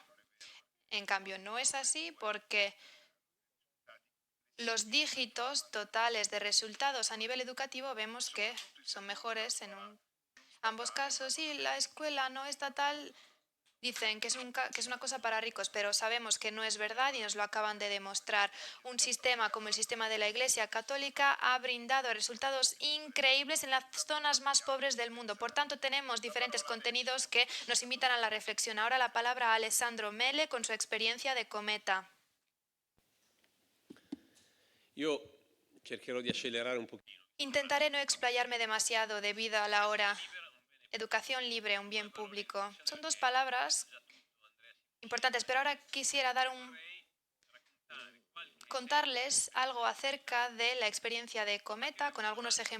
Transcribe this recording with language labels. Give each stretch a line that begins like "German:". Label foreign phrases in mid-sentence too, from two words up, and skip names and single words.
Spanish: En cambio, no es así porque los dígitos totales de resultados a nivel educativo vemos que son mejores en ambos casos, y la escuela no estatal dicen que es una cosa para ricos, pero sabemos que no es verdad y nos lo acaban de demostrar. Un sistema como el sistema de la Iglesia Católica ha brindado resultados increíbles en las zonas más pobres del mundo. Por tanto, tenemos diferentes contenidos que nos invitan a la reflexión. Ahora la palabra a Alessandro Mele con su experiencia de cometa.
Italian: Io cercherò di accelerare un pochino.
Spanish: Intentaré no explayarme demasiado debido a la hora. Educación libre, un bien público. Son dos palabras importantes, pero ahora quisiera contarles algo acerca de la experiencia de Cometa con algunos ejemplos.